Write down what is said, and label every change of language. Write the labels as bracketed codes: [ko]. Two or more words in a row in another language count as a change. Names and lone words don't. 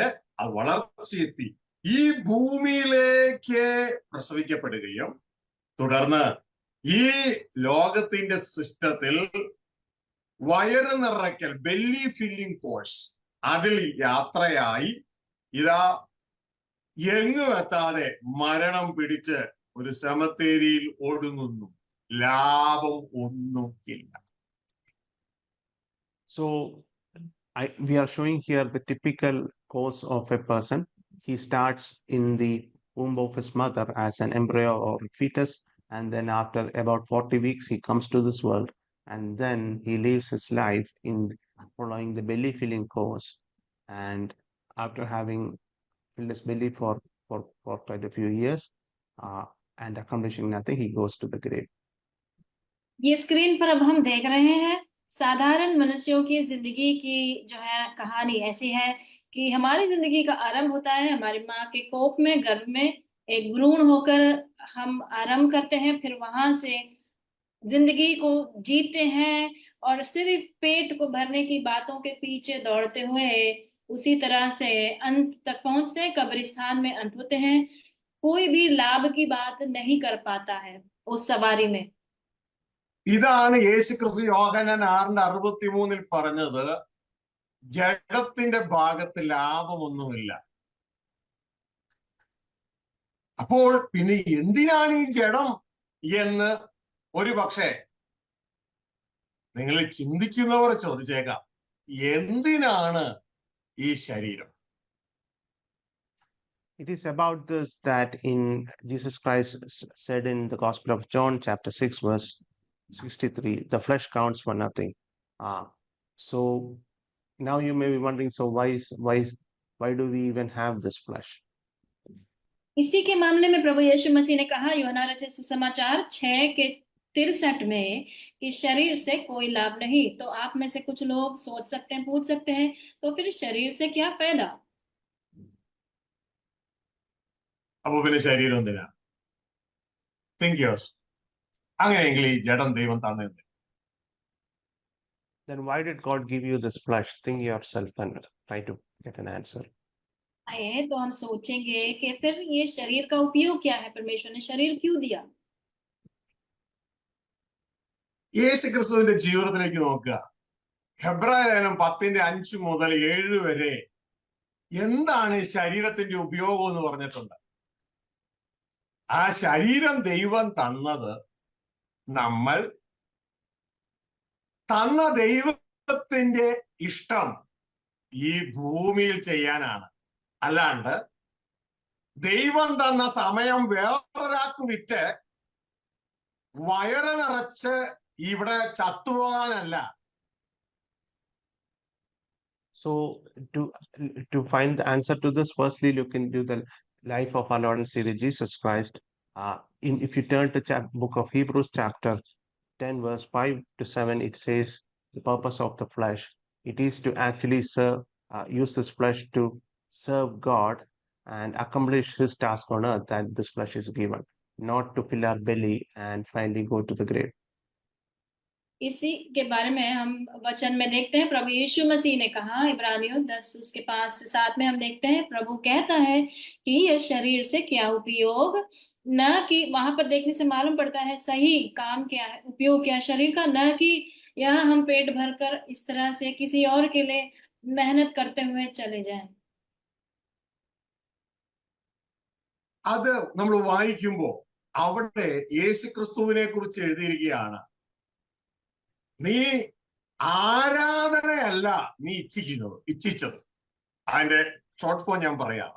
[ml] അത് വളർച്ചയെത്തി ഈ ഭൂമിയിലേക്ക് പ്രസവിക്കപ്പെടുകയും തുടർന്ന് ഈ ലോകത്തിന്റെ സിസ്റ്റത്തിൽ വയറ് നിറയ്ക്കൽ, [en] belly filling course, [ml] അതിൽ യാത്രയായി ഇതാ എങ്ങും എത്താതെ മരണം പിടിച്ച് ഒരു സെമിത്തേരിയിൽ ഒടുങ്ങുന്നു. ലാഭം ഒന്നുമില്ല. [en] So we are showing here the typical course of a person. He starts in the womb of his mother as an embryo or fetus, and then after about 40 weeks he comes to this world, and then he lives his life in following the belly filling course, and after having filled his belly for quite a few years and accomplishing nothing, he goes to the grave. [hi] ये स्क्रीन पर अब हम देख रहे हैं साधारण मनुष्यों की जिंदगी की जो है कहानी ऐसी है कि हमारी जिंदगी का आरंभ होता है हमारी माँ के कोख में, गर्भ में एक भ्रूण होकर हम आरंभ करते हैं, फिर वहां से जिंदगी को जीते हैं और सिर्फ पेट को भरने की बातों के पीछे दौड़ते हुए उसी तरह से अंत तक पहुंचते हैं। कब्रिस्तान में अंत होते हैं। कोई भी लाभ की बात नहीं कर पाता है उस सवारी में। [ml] ഇതാണ് യേശുക്രിസ്തു യോഹന്നാൻ 6:63 പറഞ്ഞത്, ജഡത്തിന്റെ ഭാഗത്ത് ലാഭമൊന്നുമില്ല. അപ്പോൾ പിന്നെ എന്തിനാണ് ഈ ജഡം എന്ന് ഒരു പക്ഷേ നിങ്ങൾ ചിന്തിക്കുന്നവർ ചോദിച്ചേക്കാം. എന്തിനാണ് ഈ ശരീരം? [en] It is about this that in Jesus Christ said in the Gospel of John chapter 6 verse 63, the flesh counts for nothing. So now you may be wondering, so why do we even have this flesh? [hi] इसी के मामले में प्रभु यीशु मसीह ने कहा यूहन्ना रचित सुसमाचार 6:63 में कि शरीर से कोई लाभ नहीं। तो आप में से कुछ लोग सोच सकते हैं, पूछ सकते हैं, तो फिर शरीर से क्या फायदा? [ml] അപ്പൊ പിന്നെ ശരീരം എന്തിനാ? [en] think yours. [ml] അങ്ങനെയെങ്കിൽ ഈ ജഡം ദൈവം തന്നത്. [en] Then why did God give you this flesh? Think yourself and try to get an answer. [hi] आए तो हम सोचेंगे कि फिर ये शरीर का उपयोग क्या है, परमेश्वर ने शरीर क्यों दिया? [ml] യേശുക്രിസ്തുവിന്റെ ജീവിതത്തിലേക്ക് നോക്കുക. ഹെബ്രായ ലേഖനം 10:5 മുതൽ 7 വരെ എന്താണ് ശരീരത്തിന്റെ ഉപയോഗം എന്ന് പറഞ്ഞിട്ടുണ്ട്. ആ ശരീരം ദൈവം തന്നത് നമ്മൾ തന്ന ദൈവത്തിന്റെ ഇഷ്ടം ഈ ഭൂമിയിൽ ചെയ്യാനാണ്. അല്ലാണ്ട് ദൈവം തന്ന സമയം വേറൊരാൾക്ക് വിറ്റ് വയറ് നിറച്ച് ഇവിടെ ചത്തുപോകാനല്ല. [en] So to find the answer to this, firstly look into the life of our Lord and Savior Jesus Christ. If you turn to book of Hebrews chapter 10 verse 5 to 7, it says the purpose of the flesh. It is to actually use this flesh to serve God and accomplish his task on earth that this flesh is given, not to fill our belly and finally go to the grave. [hi] इसी के बारे में हम वचन में देखते हैं, प्रभु यीशु मसीह ने कहा, इब्रानियों 10 उसके 5-7 में हम देखते हैं, प्रभु कहता है कि यह शरीर से क्या उपयोग, न कि वहां पर देखने से मालूम पड़ता है सही काम क्या है, उपयोग क्या शरीर का, न कि यहाँ हम पेट भरकर इस तरह से किसी और के लिए मेहनत करते हुए चले जाएं। [ml] അത് നമ്മൾ വായിക്കുമ്പോൾ അവിടെ യേശുക്രിസ്തുവിനെ കുറിച്ച് എഴുതിയിരിക്കുകയാണ്, നീ ആരാധനയല്ല നീ ഇച്ഛിച്ചത്. അതിന്റെ [en] short form [ml] ഞാൻ പറയാം.